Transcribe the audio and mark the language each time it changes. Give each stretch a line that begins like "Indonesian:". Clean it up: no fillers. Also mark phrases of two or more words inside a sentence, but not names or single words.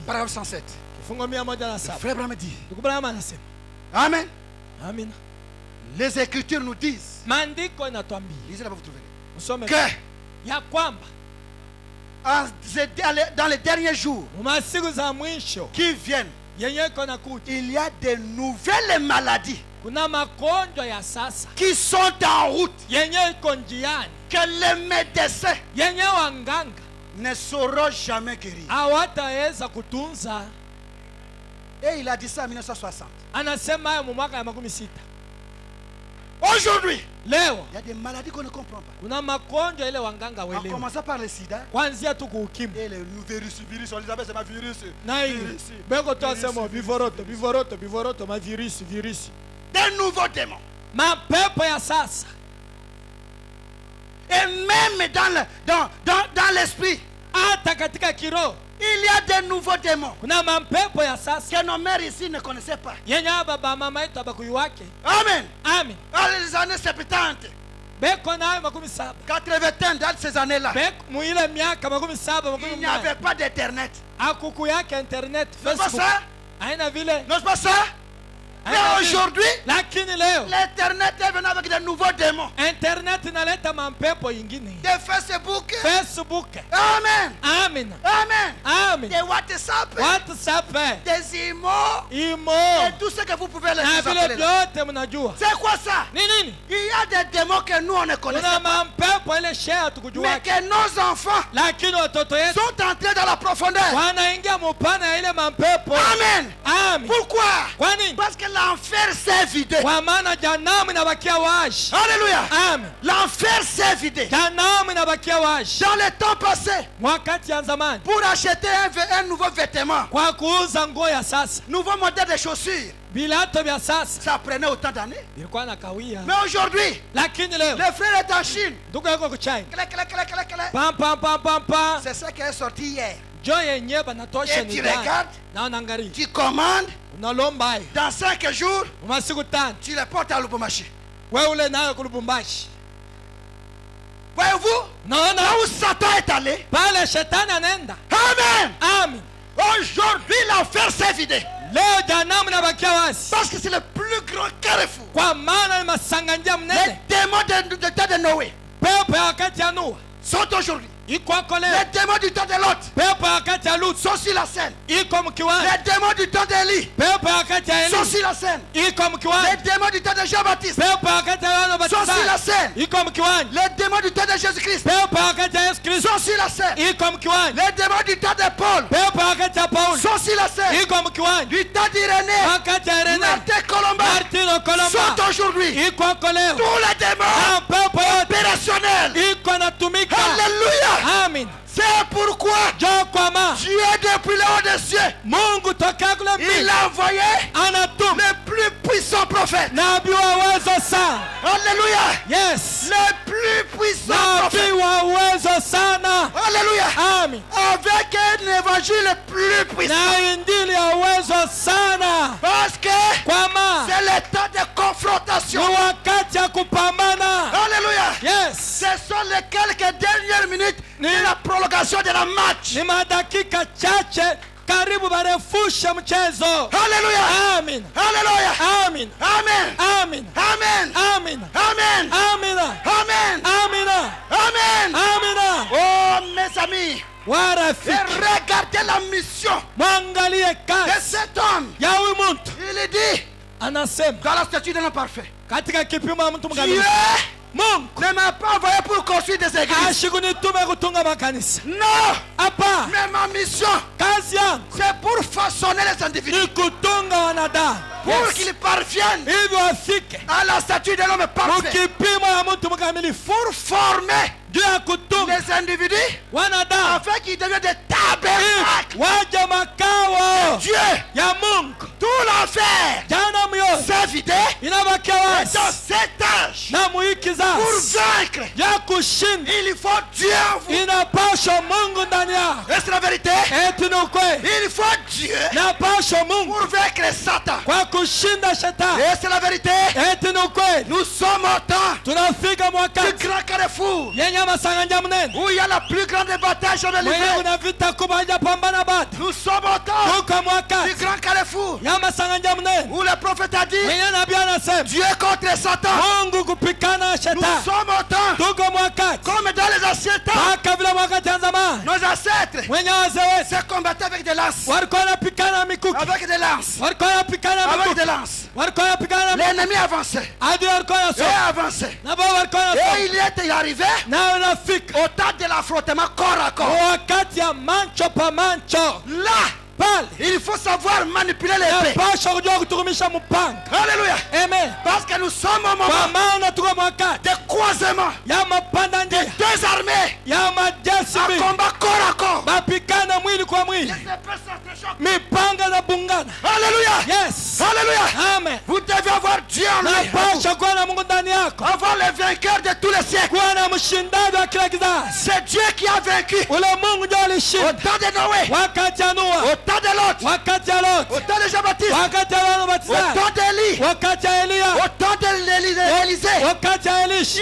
French: Paragraphe 107.
Swahili: Kifungo 107.
French: Frère Branham dit.
Swahili: Ndugu Branham anasema.
French: Amen.
Swahili: Amina.
French: Les Écritures nous disent.
Swahili: Maandiko inatuambia.
French: Lisez là, vous trouverez.
Swahili: Usome
French: Que
Swahili: ya kwamba
French: dans les derniers jours
Swahili: masiku za mwisho
French: qui viennent,
Swahili: yenye iko nakuja,
French: il y a de nouvelles maladies
Swahili: kuna magonjwa ya sasa
French: qui sont en route,
Swahili: yenye iko njiani,
French: que les médecins
Swahili: yenye wanganga
French: ne sauront jamais guérir.
Swahili: hawataweza kutunza.
French: Et il a dit ça en 1960.
Swahili: Anasema hayo mu mwaka ya 60.
French: Aujourd'hui,
Swahili: Leo
French: il y a des maladies qu'on ne comprend pas.
Swahili: kuna magonjwa ile wanganga
French: En
Swahili: welewa,
French: commençant par le sida
Swahili: kwanzia tu kuukimwi
French: et le virus, on les appelle c'est ma virus.
Swahili: na hii
French: Virus.
Swahili: beko tu asema vivoroto mavirisi virisi,
French: Des nouveaux démons.
Swahili: mapepo ya sasa.
French: Et même dans l'esprit,
Swahili: Hata katika kiroho
French: il y a des nouveaux démons
Swahili: kuna mapepo ya sasa
French: que nos mères ici ne connaissaient pas.
Swahili: yenye baba mama yetu abakuiwake.
French: Amen.
Swahili: Amen.
French: Dans les années 70,
Swahili: Beko nayo 70,
French: 80, dans ces années-là,
Swahili: beko muile miaka 70
French: il n'y avait pas d'internet.
Swahili: akuku yake internet
French: N'est-ce pas Facebook ça?
Swahili: haina vile.
French: N'est-ce pas ça? Mais
Swahili: Haina vile.
French: aujourd'hui,
Swahili: Lakini leo
French: l'internet est venu avec de nouveaux démons.
Swahili: internet inaleta mampepo ingine.
French: Des Facebook.
Swahili: Facebook.
French: Amen.
Swahili: Amen.
French: Amen.
Swahili: Amen.
French: Des WhatsApp.
Swahili: WhatsApp,
French: Des imo.
Swahili: imo
French: Et tout ce que vous pouvez les
Swahili: na vile
French: appeler là.
Swahili: vyote mnajua
French: C'est quoi ça?
Swahili: ni nini?
French: Il y a des démons que nous on ne connaissait
Swahili: Kuna
French: pas.
Swahili: mampepo ile share
French: Mais
Swahili: tukujua,
French: que nos enfants
Swahili: lakini watoto yetu
French: sont entrés dans la profondeur.
Swahili: wanaingia mupana ya ile mampepo.
French: Amen.
Swahili: Amen.
French: Pourquoi?
Swahili: Kwa nini?
French: Parce que l'enfer s'est vidé.
Swahili: Kwa maana janamu inabakia wazi.
French: Alléluia.
Swahili: Amen.
French: L'enfer s'est vidé.
Swahili: Janamu inabakia wazi.
French: Dans le temps passé,
Swahili: Wakati ya zamani
French: pour acheter un nouveau vêtement,
Swahili: kwa kuuza nguo ya sasa,
French: nouveau modèle de chaussures,
Swahili: vilato vya sasa
French: ça prenait autant d'années.
Swahili: ilikuwa na kawia,
French: Mais aujourd'hui,
Swahili: lakini leo
French: le frère est en Chine.
Swahili: ndugu yako kuchina
French: Clac, clac, clac, clac, clac.
Swahili: pam pam pam pam pam,
French: C'est ça qui est sorti hier.
Swahili: jo yenyewe banatosha
French: Et
Swahili: ni
French: tu
Swahili: gani
French: regardes,
Swahili: na unaangalia,
French: tu commandes,
Swahili: unalomba hayo
French: dans 5 jours,
Swahili: masiku tano,
French: tu les portes à Lubumbashi.
Swahili: wewe ule nayo kulubumbashi.
French: Voyez-vous,
Swahili: Naona
French: là où Satan est allé,
Swahili: pale shetani anaenda.
French: Amen.
Swahili: Amen.
French: Aujourd'hui, l'enfer s'est vidé.
Swahili: Leo janamu inabakia wazi,
French: Parce que c'est le plus grand carrefour.
Swahili: kwa maana ni masanganjia
French: Les
Swahili: mnene.
French: démons du temps de Noé
Swahili: Pepo ya wakati ya Nuhu
French: sont aujourd'hui.
Swahili: iko ako leo,
French: Les démons du temps de Lot
Swahili: pepo ya wakati ya Lutu
French: sont sur la scène.
Swahili: iko mkiwani,
French: Les démons du temps d'Élie
Swahili: pepo ya wakati ya
French: sont
Swahili: Eli
French: sur la scène.
Swahili: iko
French: Les
Swahili: mkiwani,
French: démons du temps de Jean-Baptiste
Swahili: pepo ya wakati ya Yohana
French: sont sur la
Swahili: Mbatizaji
French: scène.
Swahili: iko mkiwani,
French: Les démons du temps de Jésus-Christ
Swahili: pepo ya wakati ya Yesu Kristo
French: sont sur la scène.
Swahili: iko mkiwani,
French: Les démons du temps de Paul
Swahili: pepo ya wakati ya Paulo
French: sont sur la scène.
Swahili: iko mkiwani,
French: Du temps d'Irénée,
Swahili: wakati ya Irene
French: Martin Colomba
Swahili: Martino Kolomba
French: sont aujourd'hui
Swahili: iko ako leo,
French: tous les démons
Swahili: na pepo yote
French: opérationnels.
Swahili: iko natumika.
French: Alléluia.
Swahili: Amen.
French: C'est pourquoi
Swahili: Jo kwa ma
French: Dieu depuis le haut des cieux,
Swahili: Mungu tokea kule
French: il
Swahili: mbinguni
French: a envoyé
Swahili: anatuma
French: le plus puissant prophète.
Swahili: nabii wa uwezo sana.
French: Alléluia.
Swahili: Yes,
French: Le plus puissant
Swahili: nabii
French: prophète.
Swahili: wa uwezo sana.
French: Alléluia.
Swahili: Amen.
French: Avec un évangile plus puissant.
Swahili: Na injili ya uwezo sana,
French: Parce que
Swahili: kwa ma
French: c'est le temps de
Swahili: ni
French: confrontation.
Swahili: wakati ya kupambana.
French: Alléluia.
Swahili: Yes,
French: Ce sont les quelques dernières minutes de la prolongation de la match.
Swahili: ni madakika chache karibu barefusha mchezo.
French: Alléluia.
Swahili: Amen.
French: Alléluia.
Swahili: Amen.
French: Amen.
Swahili: Amen.
French: Amen.
Swahili: Amen.
French: Amen.
Swahili: Amina.
French: Amen.
Swahili: Amina.
French: Amen.
Swahili: Amina.
French: Oh mes amis, et
Swahili: Warafiki,
French: regardez la mission
Swahili: mwangalie
French: de
Swahili: kazi
French: cet homme.
Swahili: ya huyu mtu.
French: Il est dit
Swahili: Anasema
French: dans la statue de l'homme parfait,
Swahili: katika kipimo ya mtu
French: Dieu
Swahili: mkamilifu, Mungu
French: ne m'a pas envoyé pour construire des églises.
Swahili: ashikunitume kutunga makanisa.
French: Non.
Swahili: Hapa
French: Mais ma mission,
Swahili: kazi yangu
French: c'est pour façonner les individus.
Swahili: ni kutunga wanadamu
French: Pour qu'ils parviennent
Swahili: ili wafike
French: à la statue de l'homme parfait.
Swahili: mukipimo ya mtu mkamilifu,
French: Pour former
Swahili: juu ya kutunga
French: les individus
Swahili: wanadamu
French: afin qu'ils deviennent des tabernacles.
Swahili: ili waje makao
French: Dieu,
Swahili: ya Mungu.
French: tout l'enfer
Swahili: Jana myoyo
French: s'est vidé.
Swahili: inabakia
French: Et
Swahili: wazi
French: dans cet âge,
Swahili: na muhii
French: pour
Swahili: kizazi
French: vaincre,
Swahili: ya kushinda
French: il faut Dieu en vous.
Swahili: inapaswa Mungu ndani yao.
French: Et c'est la vérité.
Swahili: Eti ni ukweli,
French: Il faut Dieu
Swahili: inapaswa Mungu
French: pour vaincre Satan.
Swahili: kwa kushinda shetani.
French: Et c'est la vérité.
Swahili: Eti ni ukweli,
French: Nous sommes au temps
Swahili: tunafika
French: du
Swahili: mwakati
French: grand carrefour
Swahili: yenye masanganya mnene
French: où il y a la plus grande bataille jamais
Swahili: mwenye
French: livrée.
Swahili: kuna vita kubwa hajapambana bado.
French: Nous sommes au temps
Swahili: Tuko
French: du
Swahili: mwakati
French: grand carrefour
Swahili: ya masanganya mnene
French: où le prophète a dit
Swahili: mwenye nabii anasema
French: Dieu contre Satan.
Swahili: Mungu kupikana na
French: Nous
Swahili: shetani.
French: sommes au temps
Swahili: Tuko mwakati
French: comme dans les anciens temps.
Swahili: mpaka vile wakati ya zamani
French: Nos ancêtres
Swahili: mwenye wazee wetu
French: se combattaient avec des lances.
Swahili: walikuwa wanapikana mikuki,
French: Avec des lances.
Swahili: walikuwa wanapikana
French: Avec
Swahili: mikuki,
French: des lances.
Swahili: walikuwa wanapikana mikuki,
French: L'ennemi avançait.
Swahili: adui walikuwa
French: Et
Swahili: wanasoma
French: avançait.
Swahili: na bao walikuwa wanasoma,
French: Et il était arrivé
Swahili: na unafika
French: au temps de l'affrontement corps à corps.
Swahili: wakati ya mancho pa mancho.
French: Là,
Swahili: Pale
French: il faut savoir manipuler l'épée.
Swahili: napasha kujua kuturumisha mpanga.
French: Alléluia.
Swahili: Amen.
French: Parce que nous sommes au
Swahili: Kwa
French: moment
Swahili: maana tuko mwakati
French: de croisement
Swahili: ya mapanda
French: des
Swahili: njia
French: deux armées
Swahili: ya majeshi
French: à
Swahili: mbili
French: combat corps à corps.
Swahili: bapikana mwili kwa mwili,
French: Les épées s'entrechoquent.
Swahili: mipanga na bungana.
French: Alléluia.
Swahili: Yes.
French: Alléluia.
Swahili: Amen.
French: Vous devez avoir Dieu en lui.
Swahili: Napasha kuwa na Mungu ndani yako,
French: Avoir le vainqueur de tous les siècles.
Swahili: kuwa na mshindaji wa kila kizazi.
French: C'est Dieu qui a vaincu
Swahili: Ule Mungu ndio
French: au
Swahili: alishinda
French: temps de Noé,
Swahili: wakati ya Noa,
French: au temps de Lot,
Swahili: wakati ya Lot,
French: au temps de Jean-Baptiste,
Swahili: wakati ya Yohana
French: au
Swahili: Mbatizaji,
French: temps d'Élie,
Swahili: wakati ya Eliya,
French: au temps d'Élysée.
Swahili: wakati ya Elisha.